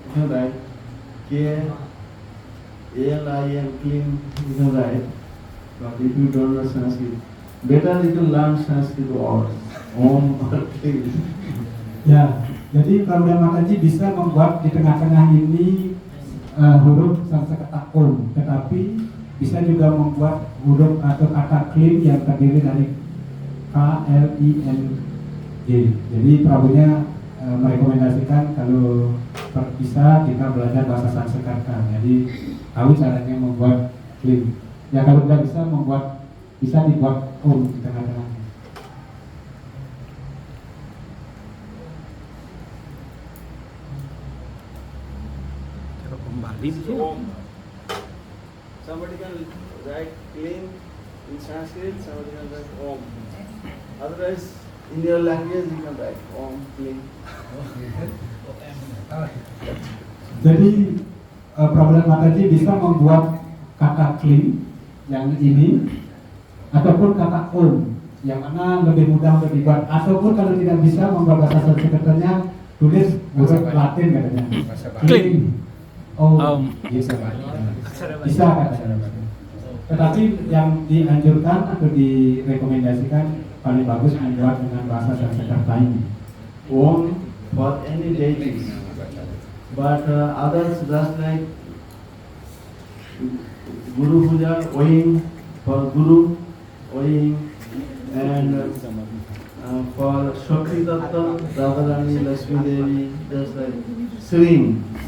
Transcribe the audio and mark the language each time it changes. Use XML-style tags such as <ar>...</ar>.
<en>You can write K L I M, clean. You can write, but if you don't know Sanskrit, better you can learn Sanskrit words. Om or Kling.</en> <id>Ya, jadi Pramudia Mataji bisa membuat di tengah-tengah ini huruf Sanskerta Om, tetapi bisa juga membuat huruf atau kata Kling yang terdiri dari K, L, I, N, G. Jadi Prabunya merekomendasikan kalau bisa kita belajar bahasa Sanskerta. Jadi tahu caranya membuat Kling. Ya kalau tidak bisa dibuat Om di tengah-tengahnya. Cara kembali</id> <en>Om. Somebody can write Kling in Sanskrit, somebody can write Om. Otherwise, in your language you can write Om, Kling.</en> <id>Jadi Pramudia Mataji bisa membuat kata Kling yang ini ataupun kata Om yang mana lebih mudah untuk dibuat, ataupun kalau tidak bisa membuat bahasa Sanskertanya tulis huruf Latin katanya. Kling Om. Bisa katanya. Tetapi yang dianjurkan atau direkomendasikan paling bagus membuat dengan bahasa Sanskerta ini.</id> <en>Om for any deities. But others just like Guru Puja, Oing for Guru, Oing, and for Shakti Tattva, Radharani, Lakshmi Devi, just like Sring.</en>